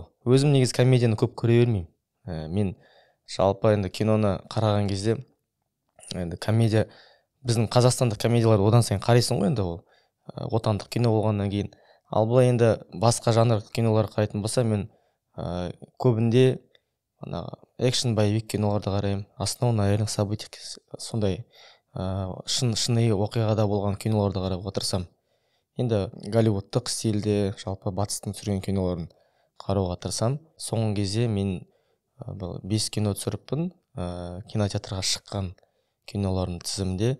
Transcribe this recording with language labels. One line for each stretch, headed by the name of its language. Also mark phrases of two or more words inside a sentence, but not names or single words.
Kazakh: Өзім негіз комедияны көп көре бермеймін. Мен жалпы енді киноны қараған кезде енді комедия, біздің қазақстандық комедияларды одан сайын қарайсың ғой, енді ол отандық кино болғаннан кейін. Ал бұлай енді басқа жанр кинолар қарайтын болса, мен көбінде экшн боевик киноларды қараймын.
Russian: Основа реальных событий,
Kazakh: сондай шыны оқиғада болған киноларды қарап отырсам. Енді голливудтық стильде, жалпы батыстың түсірген киноларын қарауға тырысам. Соңғы кезде мен 5 кино түсіріппін, кинотеатрға шыққан кинолардың тізімінде.